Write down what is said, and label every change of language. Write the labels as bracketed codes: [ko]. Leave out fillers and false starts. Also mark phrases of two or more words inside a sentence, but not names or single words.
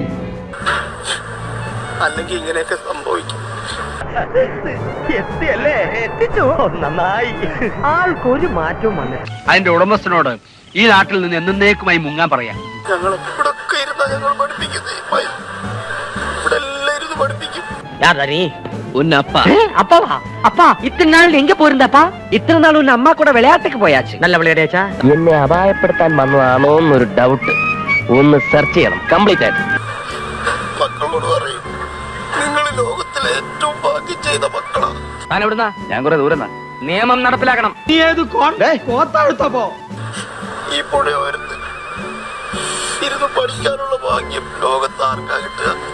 [ml] അല്ലെങ്കിൽ ഇങ്ങനെയൊക്കെ സംഭവിക്കും. നന്നായി. ആൾക്കൊരു മാറ്റവും വന്നില്ല. അതിന്റെ ഉടമസ്ഥനോട് ഈ നാട്ടിൽ നിന്ന് എന്നേക്കുമായി മുങ്ങാൻ പറയാം. ഞങ്ങൾ ഇവിടെ ഇരുന്നാ ഞങ്ങൾ പഠിപ്പിക്കുന്നത് ഇവിടെ എല്ലാം ഇരുന്ന് പഠിപ്പിക്കും. [ta] இத்தனை நாள் எங்க போயிருந்தப்பா? இத்தனை நாள் உன் அம்மா கூட விளையாட்டுக்கு போயாச்சு. நல்ல விளையாடியாச்சா? [ml] എന്നെ അപായപ്പെടുത്താൻ വന്നതാണോ എന്നൊരു ഡൗട്ട്. ഒന്ന് സെർച്ച് ചെയ്യണം കംപ്ലീറ്റ് ആയിട്ട്. മക്കളോട് പറയും, നിങ്ങൾ ലോകത്തിലെ ഏറ്റവും ഭാഗ്യം ചെയ്ത മക്കളാണ്. ഞാൻ എവിടുന്നാ? ഞാൻ കുറെ ദൂരം. നിയമം നടപ്പിലാക്കണം. ഈ പുഴയോരത്ത് ഇരുന്ന് പഠിക്കാനുള്ള ഭാഗ്യം ലോകത്ത് ആർക്കാ കിട്ടുക?